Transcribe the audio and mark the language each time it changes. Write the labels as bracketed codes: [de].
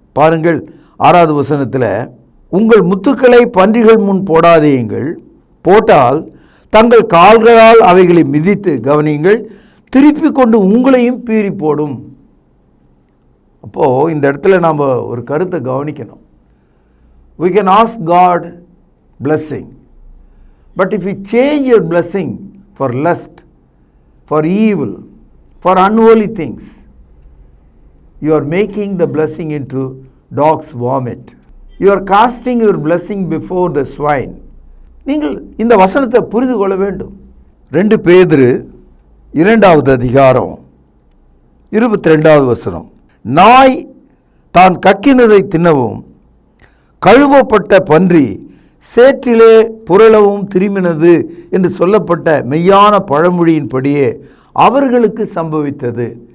[ta] பாருங்கள், 6வது வசனத்தில், உங்கள் முத்துக்களை பன்றிகள் முன் போடாதேயுங்கள், போட்டால் தங்கள் கால்களால் அவைகளை மிதித்து, கவனியுங்கள், திருப்பி கொண்டு உங்களையும் பீறி போடும். அப்போது இந்த இடத்துல நாம் ஒரு கருத்தை கவனிக்கணும். [en] We can ask God blessing, but if you change your blessing for lust, for evil, for unholy things, you are making the blessing into dog's vomit. You are casting your blessing before the swine. [ta] நீங்கள் இந்த வசனத்தை புரிந்து கொள்ள வேண்டும். 2 பேதுரு 2வது அதிகாரம் 22வது வசனம், நாய் தான் கக்கினதை தின்னவும் கழுவப்பட்ட பன்றி சேற்றிலே புரளவும் திரும்பினது என்று சொல்லப்பட்ட மெய்யான பழமொழியின்படியே அவர்களுக்கு சம்பவித்தது.